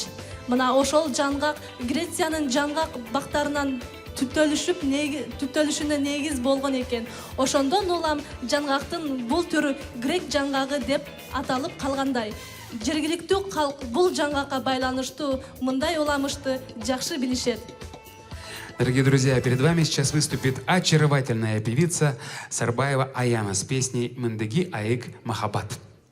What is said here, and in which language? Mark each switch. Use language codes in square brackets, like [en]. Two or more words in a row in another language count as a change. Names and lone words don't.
[ky] Мына ошол жаңгак Грециянын жаңгак бактарынан түптөлүшүнө негиз болгон экен. Ошондон улам жаңгактын бул түрү грек жаңгагы деп аталып калгандай. Жергиликтүү калк бул жаңгакка байланыштуу мындай уламышты жакшы билишет. [ru] Дорогие друзья, перед вами сейчас выступит очаровательная певица Сарбаева Аяна с песней «Мендеги Аик Махаббат».